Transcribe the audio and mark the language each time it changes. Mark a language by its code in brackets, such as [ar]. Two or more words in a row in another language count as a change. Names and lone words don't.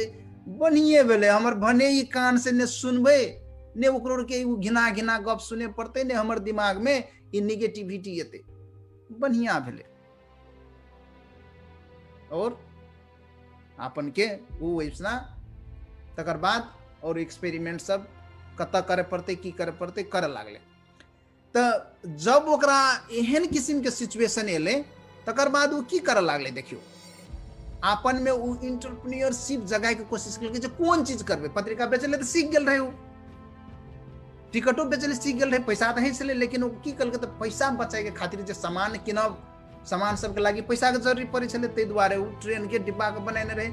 [mai] बढ़िए भेले हमर भने ई कान से ने सुनबे, ने ओकरो के घिना घिना गप सुने पड़ते, ने हमर दिमाग में ई निगेटिविटी एते। बढ़िया भेले। और अपन के वो वैसना तकर बाद और एक्सपेरिमेंट सब कत करे पड़ते, की करे पड़ते, करे लागले। तो जब ओकरा एहन किस्म के सिचुएशन एले, तकर बाद वो की करे लागले देखियो, आपन में वो एंटरप्रेन्योरशिप जगाए के कोशिश केलकै जे कोन चीज करबे। पत्रिका बेचले तो सीख गेल रहे, वो टिकटो बेचले सीख गेल रहे, पैसा तो है छले, लेकिन वो की केलकै तो पैसा बचाए के खातिर जे सामान किनब, सामान सबके लागी पैसा के जरूरी पड़े छले, तै दुआरे वो ट्रेन के डिब्बा के बनाने रहे।